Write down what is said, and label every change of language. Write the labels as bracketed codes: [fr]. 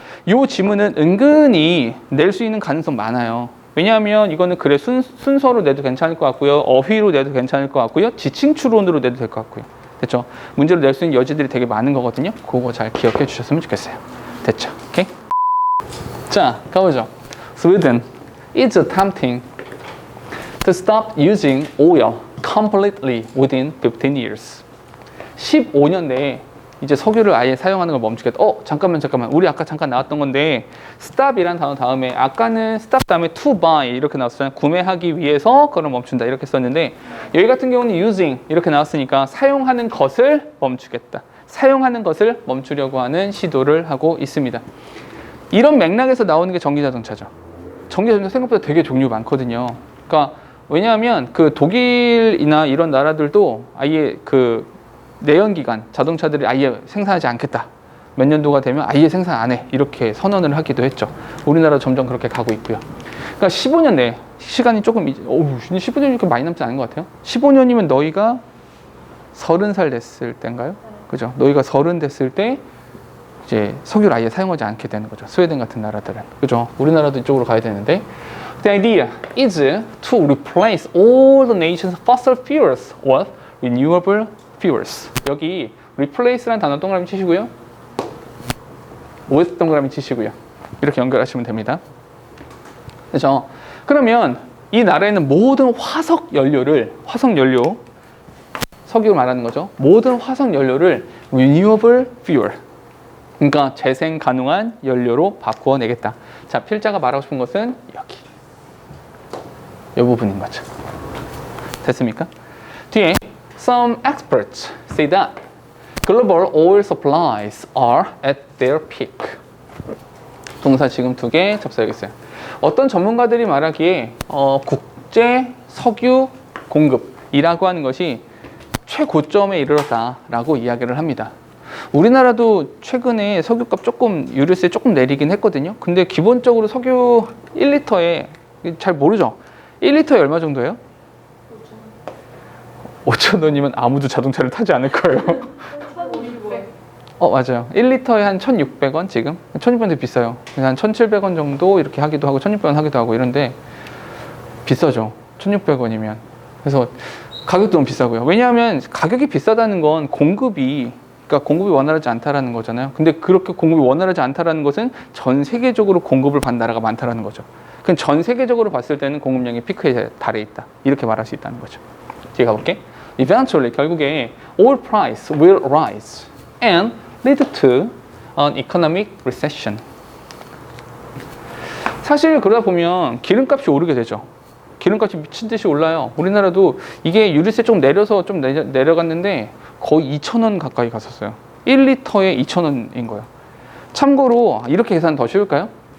[ko] 이 지문은 은근히 낼 수 있는 가능성 많아요. 왜냐하면 이거는 글의 순서로 내도 괜찮을 것 같고요. 어휘로 내도 괜찮을 것 같고요. 지칭 추론으로 내도 될 것 같고요. 됐죠? 문제로 낼 수 있는 여지들이 되게 많은 거거든요. 그거 잘 기억해 주셨으면 좋겠어요. 됐죠? 오케이? 자, 가보죠. [en] Sweden is attempting to stop using oil completely within 15 years. [ko] 15년 내에 이제 석유를 아예 사용하는 걸 멈추겠다. 잠깐만. 우리 아까 잠깐 나왔던 건데 stop이란 단어 다음에 아까는 stop 다음에 to buy 이렇게 나왔잖아요. 구매하기 위해서 그걸 멈춘다 이렇게 썼는데 여기 같은 경우는 using 이렇게 나왔으니까 사용하는 것을 멈추겠다. 사용하는 것을 멈추려고 하는 시도를 하고 있습니다. 이런 맥락에서 나오는 게 전기자동차죠. 전기자동차 생각보다 되게 종류 많거든요. 그러니까 왜냐하면 그 독일이나 이런 나라들도 아예 그 내연기관 자동차들이 아예 생산하지 않겠다. 몇 년도가 되면 아예 생산 안 해. 이렇게 선언을 하기도 했죠. 우리나라도 점점 그렇게 가고 있고요. 그러니까 15년 내에 시간이 조금 15년이 그렇게 많이 남지 않은 것 같아요. 15년이면 너희가 30살 됐을 때인가요? 그죠? 너희가 30 됐을 때 이제 석유를 아예 사용하지 않게 되는 거죠. 스웨덴 같은 나라들은. 그죠? 우리나라도 이쪽으로 가야 되는데 [en] The idea is to replace all the nation's fossil fuels with renewable fuels. [ko] 여기 replace라는 단어 동그라미 치시고요. with 동그라미 치시고요. 이렇게 연결하시면 됩니다. 그렇죠? 그러면 이 나라에는 모든 화석 연료, 석유 말하는 거죠. 모든 화석 연료를 renewable fuel, 그러니까 재생 가능한 연료로 바꾸어내겠다. 자, 필자가 말하고 싶은 것은 여기. 이 부분인 거죠. 됐습니까? [en] 뒤에 Some experts say that global oil supplies are at their peak. [ko] 동사 지금 2개 접수하겠어요. 어떤 전문가들이 말하기에 국제 석유 공급이라고 하는 것이 최고점에 이르렀다라고 이야기를 합니다. 우리나라도 최근에 석유값 유류세 조금 내리긴 했거든요. 근데 기본적으로 석유 1리터에 잘 모르죠. 1리터에 얼마 정도예요? 5,000원이면 아무도 자동차를 타지 않을 거예요. 1,600. 맞아요. 1리터에 한 1,600원 지금? 1,600원도 비싸요. 한 1,700원 정도 이렇게 하기도 하고 1,600원 하기도 하고 이런데 비싸죠. 1,600원이면. 그래서 가격도 너무 비싸고요. 왜냐하면 가격이 비싸다는 건 공급이 원활하지 않다라는 거잖아요. 근데 그렇게 공급이 원활하지 않다라는 것은 전 세계적으로 공급을 받는 나라가 많다라는 거죠. 그럼 전 세계적으로 봤을 때는 공급량이 피크에 달해 있다. 이렇게 말할 수 있다는 거죠. 뒤에 가볼게. [en] Eventually, 결국에 oil price will rise and lead to an economic recession. [ko] 사실 그러다 보면 기름값이 오르게 되죠. 기름값이 미친 듯이 올라요. 우리나라도 이게 유류세 좀 내려서 좀 내려갔는데 거의 2,000원 가까이 갔었어요. 1리터에 2,000원인 거예요. 참고로 이렇게 계산 더 쉬울까요?